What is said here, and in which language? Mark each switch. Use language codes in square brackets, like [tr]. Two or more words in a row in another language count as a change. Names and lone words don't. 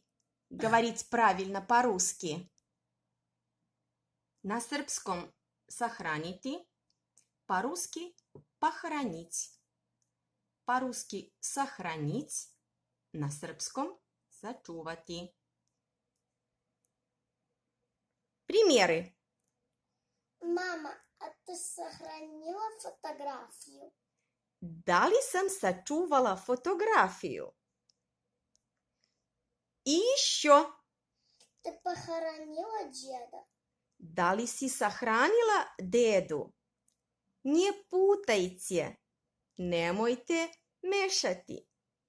[ru] Говорить правильно по-русски. На српском сохранити, по-русски похоронить. По-русски сохранить, на српском sačuvati. Примеры. Мама, а ты сохранила фотографию? [sr] Da li sam sačuvala fotografiju? [ru] I еще. Ты похоронила деда? [sr] Da li si sahranila dedu? [ru] Не путайте, [sr] nemojte mešati.